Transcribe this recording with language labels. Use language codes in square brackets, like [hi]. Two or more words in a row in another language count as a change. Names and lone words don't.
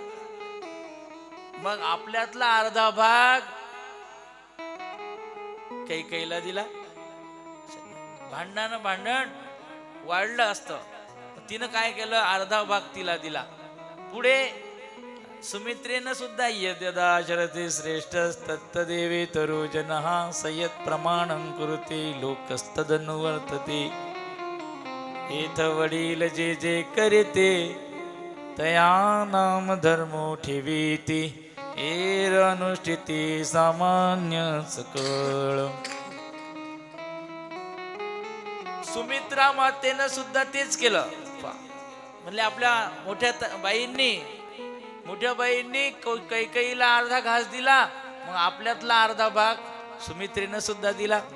[mr] मग आपल्यातला अर्धा भाग कैकेयीला दिला. भांडण वाढलं असतं, तिनं काय केलं, अर्धा भाग तिला दिला. पुढे सुमित्रेनं सुद्धा [sa] यद्यदा शरते श्रेष्ठ तत्तदेवे तरुजनः संयत प्रमाणं कुरुते लोकस्तदनुवर्तते. [mr] एथ वडील जे करते तया नाम धर्मो ठेवीती, एर अनुष्ठिती सामान्य सकळ. सुमित्रा मातेनं सुद्धा तेच केलं. म्हणले आपल्या मोठ्या बाईंनी कैकेयीला अर्धा घास दिला, मग आपल्यातला अर्धा भाग सुमित्रेनं सुद्धा दिला.